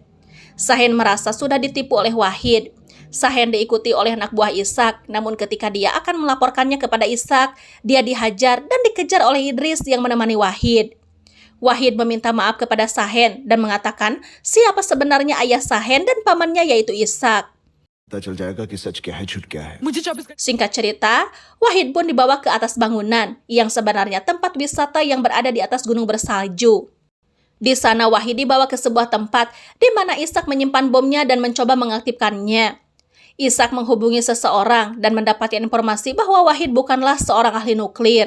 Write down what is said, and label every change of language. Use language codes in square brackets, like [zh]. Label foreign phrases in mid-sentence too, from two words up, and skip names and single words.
[id] Sahen merasa sudah ditipu oleh Wahid. Sahen diikuti oleh anak buah Ishak, namun ketika dia akan melaporkannya kepada Ishak, dia dihajar dan dikejar oleh Idris yang menemani Wahid. Wahid meminta maaf kepada Sahen dan mengatakan siapa sebenarnya ayah Sahen dan pamannya yaitu Ishak. [hi] पता चल जाएगा कि सच क्या है झूठ क्या है। [id] Singkat cerita, Wahid pun dibawa ke atas bangunan yang sebenarnya tempat wisata yang berada di atas gunung bersalju. Di sana Wahid dibawa ke sebuah tempat di mana Ishak menyimpan bomnya dan mencoba mengaktifkannya. Ishak menghubungi seseorang dan mendapatkan informasi bahwa Wahid bukanlah seorang ahli nuklir.